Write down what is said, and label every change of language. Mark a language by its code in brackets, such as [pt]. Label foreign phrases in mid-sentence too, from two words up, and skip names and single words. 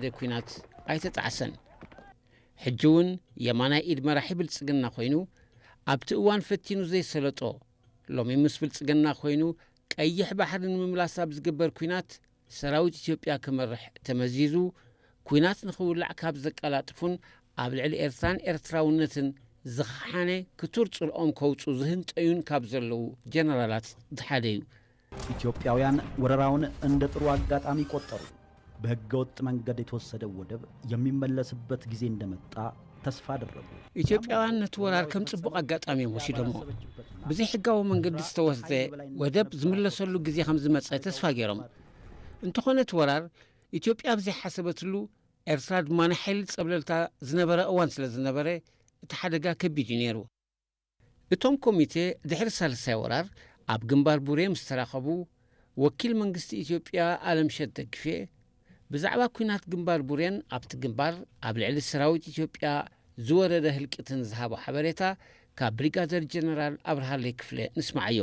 [ti] ኩናት ኣይተጣዕሰን። ሕጂ እውን የማናይ ኢድ መራሒ ብልጽግና ኮይኑ ኣብቲ እዋን ፈቲኑ ዘይሰለጦ ሎሚ ምስ ብልጽግና ኮይኑ ቀይሕ ባሕርን ምምላስ ኣብ ዝግበር ኩናት ሰራዊት ኢትዮጵያ ክመርሕ ተመዚዙ ኩናት ንኽውላዕ ካብ ዘቀላጥፉን ኣብ ልዕሊ ኤርትራን ኤርትራውነትን ዝኸሓነ ክቱር ጽልኦም ከውፁ ዝህንጠዩን ካብ ዘለዉ ጀነራላት ዝሓደ እዩ። [am] ኢትዮጵያውያን ወረራውን እንደ ጥሩ አጋጣሚ ቆጠሩ። በሕገ ወጥ መንገድ የተወሰደው ወደብ የሚመለስበት ጊዜ እንደመጣ ተስፋ አደረጉ። [ti] ኢትዮጵያውያን ነቲ ወራር ከም ጽቡቕ አጋጣሚ ወሲዶሞ ብዘይ ሕጋዊ መንገዲ ዝተወሰደ ወደብ ዝምለሰሉ ጊዜ ከም ዝመጸ ተስፋ ገይሮም። እንተኾነ እቲ ወራር ኢትዮጵያ ብዘይሓሰበትሉ ኤርትራ ድማ ናይ ሓይሊ ጸብለልታ ዝነበረ እዋን ስለ ዝነበረ እቲ ሓደጋ ከቢድ እዩ ነይሩ። እቶም ኮሚቴ ድሕሪ ሳልሳይ ወራር ኣብ ግንባር ቡሬ ምስ ተራኸቡ ወኪል መንግስቲ ኢትዮጵያ ኣለምሸት ደግፌ ብዛዕባ ኩናት ግንባር ቡሬን ኣብቲ ግንባር ኣብ ልዕሊ ሰራዊት ኢትዮጵያ ዝወረደ ህልቅትን ዝሃቦ ሓበሬታ ካብ ብሪጋደር ጀነራል ኣብርሃለይ ክፍለ ንስማዓዮ።